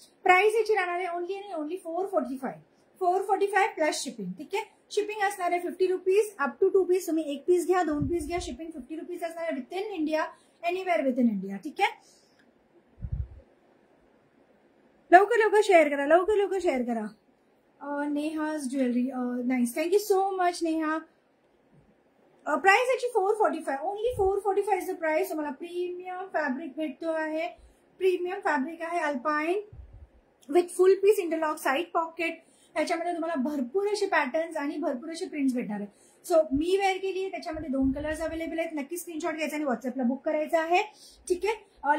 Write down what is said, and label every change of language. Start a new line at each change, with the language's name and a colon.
Marathi: Price याची राहणार आहे ओनली आणि ओनली 445 प्लस शिपिंग. ठीक आहे. शिपिंग असणार आहे 50 रुपीज अप टू 2 पीस. तुम्ही 1 पीस घ्या, 2 पीस घ्या, शिपिंग 50 रुपीज असणार आहे
English: Within India, anywhere within India.
Marathi: ठीक आहे. लवकर लवकर शेअर करा, लवकर लवकर शेअर करा. Neha's jewellery nice, thank you so much Neha. Price याची
English: 445, only 445 is the price.
Marathi: तुम्हाला प्रीमियम फॅब्रिक भेटतो आहे. प्रीमियम फॅब्रिक आहे alpine with full piece interlock side pocket. त्याच्यामध्ये तुम्हाला भरपूर असे पॅटर्न्स आणि भरपूर असे प्रिंट्स भेटणार आहेत. सो मी वेअर केली आहे, त्याच्यामध्ये 2 कलर्स अवेलेबल आहेत. नक्की स्क्रीनशॉट घ्यायचा आणि व्हॉट्सअपला बुक करायचं आहे. ठीक आहे.